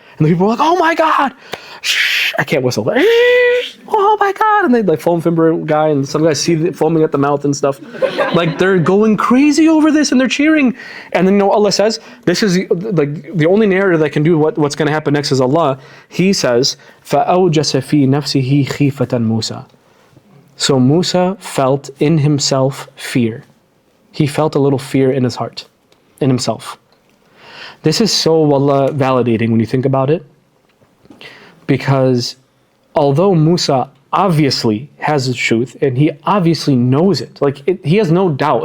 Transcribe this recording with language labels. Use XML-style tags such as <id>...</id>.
<en>And the people are like, oh my God, shh, I can't whistle. Oh my God. And they like foam finger guy, and some guys see it foaming at the mouth and stuff. Like they're going crazy over this and they're cheering. And then Allah says, this is like the only narrator that can do what's going to happen next is Allah. He says,</en> <ar>فَأَوْجَسَ فِي نَفْسِهِ خِيفَةً مُوسَى.</ar> <en>So Musa felt in himself fear. He felt a little fear in his heart, in himself. This is so, wallah, validating when you think about it. Because although Musa obviously has the truth, and he obviously knows it, he has no doubt.</en>